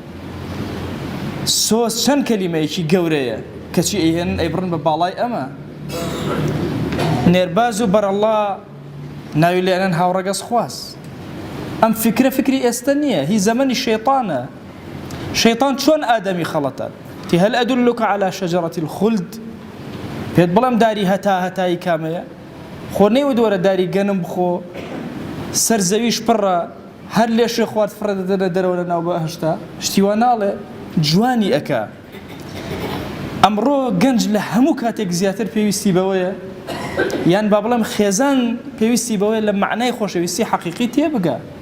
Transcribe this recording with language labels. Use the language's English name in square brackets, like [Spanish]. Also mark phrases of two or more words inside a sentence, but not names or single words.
[Central Kurdish] سۆز چەند کەلیمەیەکی گەورەیە کەچی ئەیهێنن ئەیبڕن بە باڵای ئەمە. نێرباز و بەرەڵا ناوی لێنن هاوڕەگەز خواست. ئەم فکرە فکری ئێستا نییە، هی زەمەنی شەیطانە. شەیطان چۆن ئادەمی خەڵەتە؟ [Arabic] هل أدلك على شجرة الخلد؟ [Central Kurdish] پێت بڵێم داری هەتایی کامەیە؟ خۆ نەیوە داری گەنم بخۆ، سەر زەویش پڕە، هەر لێشێ خوارد فڕە دەدەنە دەرەوە لە ناو بەهەشتا. شتیوە ناڵێ، جوانی ئەکا. ئەمڕۆ گەنج لە هەموو کاتێک زیاتر پێویستی بەوەیە، یان با بڵێم خێزان پێویستی بەوەیە لە معنای خۆشەویستی حەقیقی تێبگا.